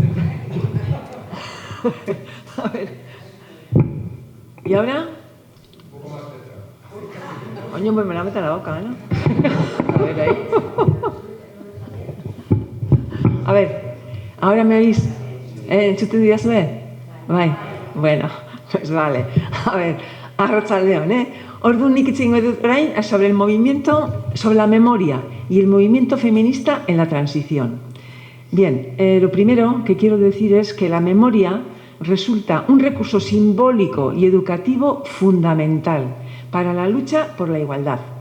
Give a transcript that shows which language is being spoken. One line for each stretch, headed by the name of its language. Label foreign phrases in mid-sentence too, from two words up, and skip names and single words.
Spanish: A ver. ¿Y ahora? Coño, pues me la meto en la boca, ¿no? A ver, ahí. A ver, ¿ahora me oís?
Basque: ¿Entzuten didazue? Bai,
Spanish: bueno, pues vale. A ver,
Basque: arratsaldeon, Orduan nik hitz egingo dut orain
Spanish: sobre el movimiento, sobre la memoria y el movimiento feminista en la transición. Bien, lo primero que quiero decir es que la memoria resulta un recurso simbólico y educativo fundamental para la lucha por la igualdad.